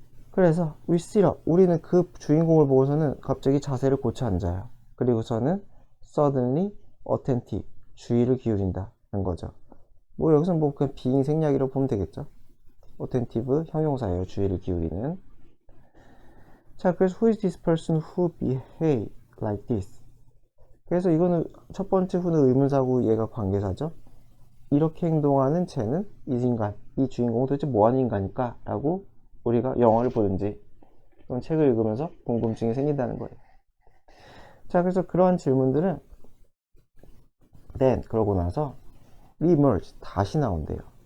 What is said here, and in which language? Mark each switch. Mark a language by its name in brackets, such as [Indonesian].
[Korean] 그래서 [English] we sit up, [Korean] 우리는 그 주인공을 보고서는 갑자기 자세를 고쳐 앉아요. 그리고서는 [English] suddenly attentive, [Korean] 주의를 기울인다는 거죠. 뭐 여기서 뭐 그냥 being 생략이라고 보면 되겠죠. attentive 형용사예요. 주의를 기울이는. 자, 그래서 [English] who is this person who behave like this? [Korean] 그래서 이거는 첫 번째 who는 의문사고 얘가 관계사죠. 이렇게 행동하는 쟤는 이 인간, 이 주인공은 도대체 뭐하는 인간일까? 라고 우리가 영화를 보든지 또는 책을 읽으면서 궁금증이 생긴다는 거예요. 자, 그래서 그러한 질문들은 then, 그러고 나서 reemerge, 다시 나온대요.